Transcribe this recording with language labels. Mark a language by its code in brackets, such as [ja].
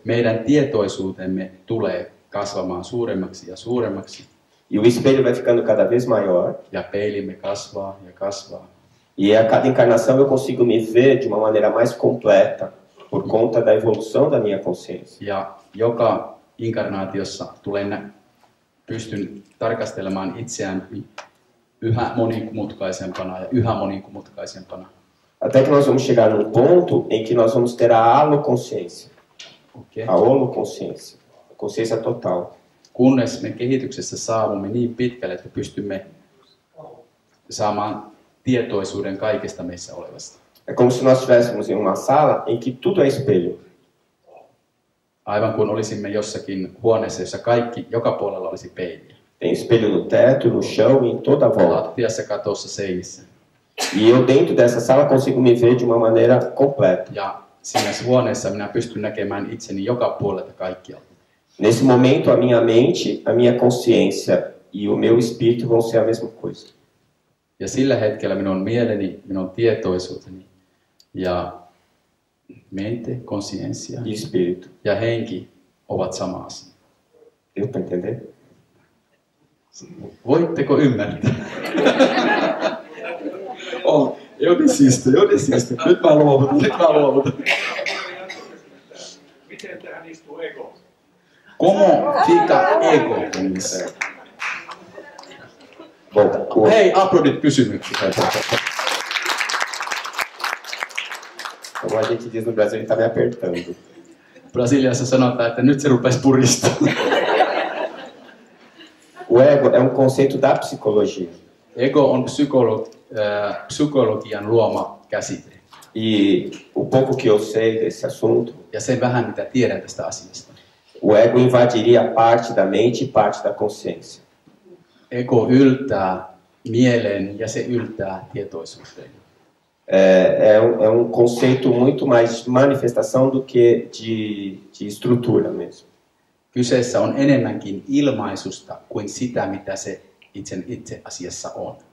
[fi] meidän tietoisuutemme tulee kasvamaan suuremmaksi ja suuremmaksi. [pt] E o espelho vai ficando cada vez maior. [fi] Ja peilimme kasvaa ja kasvaa. [pt] E a cada encarnação eu consigo me ver de uma maneira mais completa por conta da evolução da minha consciência. [fi] Ja joka inkarnaatiossa pystyn tarkastelemaan itseäni yhä monimutkaisempana ja yhä monimutkaisempana. [pt] Até que nós vamos chegar num ponto em que nós vamos ter a holoconsciência. Okay. A holoconsciência. A consciência total. [fi] Kunnes me kehityksessä saavumme niin pitkälle, että pystymme saamaan tietoisuuden kaikesta meissä olevasta. [pt] É como se nós estivéssemos em uma sala em que tudo é espelho. [fi] Aivan kuin olisimme jossakin huoneessa, jossa joka puolella olisi peiliä. [pt] Tem espelho no teto, no chão e em toda a volta. [fi] Lattiassa, katossa, seinissä. [pt] E eu dentro dessa sala consigo me ver de uma maneira completa. [fi] Ja siinä huoneessa minä pystyn näkemään itseni joka puolelta kaikkialta. [pt] Nesse momento a minha mente, a minha consciência e o meu espírito vão ser a mesma coisa. [fi] Ja sillä hetkellä minun mieleni, minun tietoisuuteni ja [pt] mente, consciência E espírito. [fi] ja henki ovat sama asia. [pt] Deu para entender? [fi] Voitteko ymmärtää? [pt] Eu desisto. [fi] Nyt mä luovutan. Miten tähän istuu ego? [pt] Como fica ego [fi] niissä? [pt] Bom, [fi] Hei, aplodit kysymyksiä. [pt] como a gente diz no Brasil, ele está me apertando. [fi] Brasiliassa sanotaan, että nyt se rupesi puristaa. [pt] O ego é um conceito da psicologia. [fi] Ego on psykologian luoma käsite. [pt] E o pouco que eu sei desse assunto, [fi] Ja sen vähän, mitä tiedän tästä asiasta. [pt] o ego invadiria parte da mente e parte da consciência. [fi] Ego yltää mieleen ja se yltää tietoisuuteen. [pt] É um conceito muito mais manifestação do que de estrutura mesmo. [fi] Kyseessä on enemmänkin ilmaisusta kuin sitä, mitä se itse asiassa on.